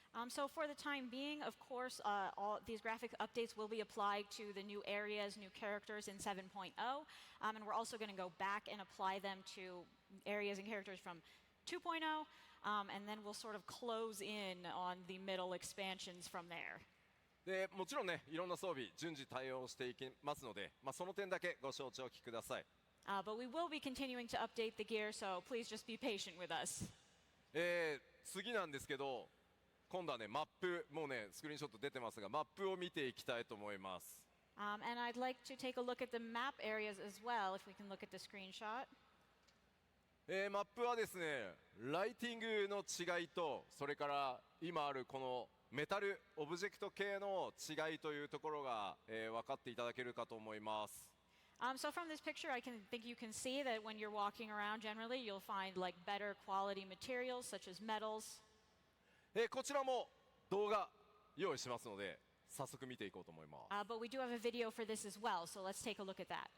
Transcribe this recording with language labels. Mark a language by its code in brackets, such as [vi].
[en] So for the time being, of course, all these graphic updates will be applied to the new areas, new characters in 7.0, and we're also going to go back and apply them to areas and characters from 2.0, and then we'll sort of close in on the middle expansions from there. [ja] でもちろんねいろんな装備順次対応していきますので、その点だけご承知おきください。 [en] But we will be continuing to update the gear, so please just be patient with us. [ja] 次なんですけど、今度はねマップ、もうねスクリーンショット出てますがマップを見ていきたいと思います。 [en] And I'd like to take a look at the map areas as well, if we can look at the screenshot. [ja] マップはですねライティングの違いと、それから今あるこのメタルオブジェクト系の違いというところが、分かっていただけるかと思います。 [en] So from this picture, I think you can see that when you're walking around, generally you'll find like better quality materials such as metals. [ja] こちらも動画用意しますので早速見ていこうと思います。 [en] But we do have a video for this as well, so let's take a look at that.